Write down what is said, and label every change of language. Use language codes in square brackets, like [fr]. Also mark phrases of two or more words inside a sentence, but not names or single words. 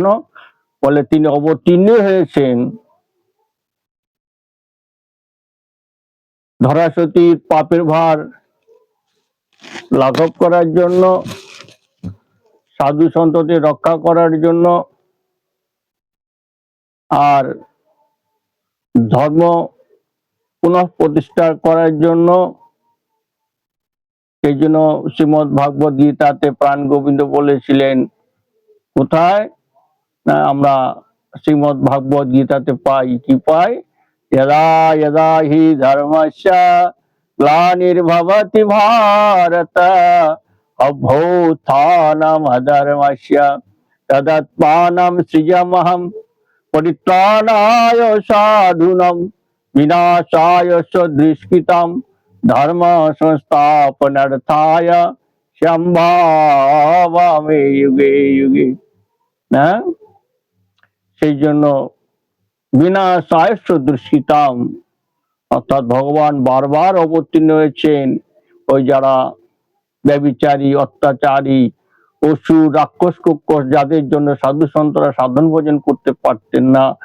[bn] বলে তিনি অবতীর্ণ হয়েছেন ধরাসতীর পাপের ভার লাঘব করার জন্য, সাধু সন্তদের রক্ষা করার জন্য, আর ধর্ম পুনঃ প্রতিষ্ঠা করার জন্য। সেই জন্য শ্রীমদ ভাগবত গীতাতে প্রাণ গোবিন্দ বলেছিলেন, কোথায় না আমরা শ্রীমদ ভাগবত গীতাতে পাই, কি পাই? [sa] यदा यदा हि धर्मस्य ग्लानिर्भवति भारत अभ्युत्थानम् अधर्मस्य तदात्मानं सृजाम्यहं परित्राणाय साधूनां विनाशाय च दुष्कृतां धर्म संस्थापनार्थाय সম্ভাবামি যুগে যুগে। [bn] না, সেই জন্য বিনাশায় দুষ্কৃতাম, অর্থাৎ ভগবান বারবার অবতীর্ণ হয়েছেন ওই যারা ব্যভিচারী, অত্যাচারী, অসুর, রাক্ষস কুক্ষস, যাদের জন্য সাধু সন্তরা সাধন ভোজন করতে পারতেন না,